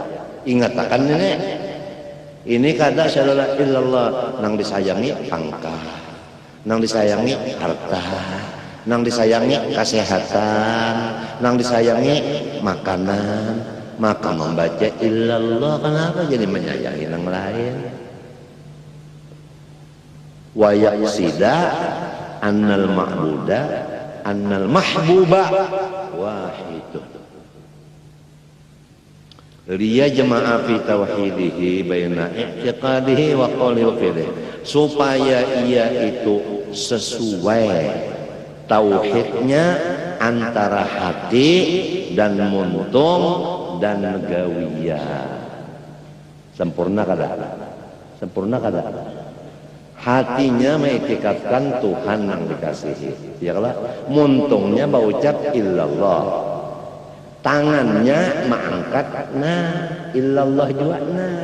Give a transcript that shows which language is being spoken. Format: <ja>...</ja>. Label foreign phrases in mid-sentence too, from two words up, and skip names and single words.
<bjn>Ingatkan ini kada</bjn> <ar>أشهد أن لا إله إلا الله</ar> <bjn>nang disayangi pangkat, nang disayangi harta, nang disayangi kesehatan, nang disayangi makanan, maka membaca illallah kenapa jadi menyayangi yang lain?</bjn> <ar>ويقصد أن المعبود أن المحبوب واحد. ليجمع في توحيده بين اعتقاده وقوله وفعله,</ar> <bjn>supaya ia itu sesuai tauhidnya antara hati dan muntung dan gawiyah. Sempurna kada? Sempurna kada? Hatinya mengiktikafkan Tuhan yang dikasihi, ya kalau muntungnya berucap illallah, tangannya mengangkat nah illallah juga nah.</bjn>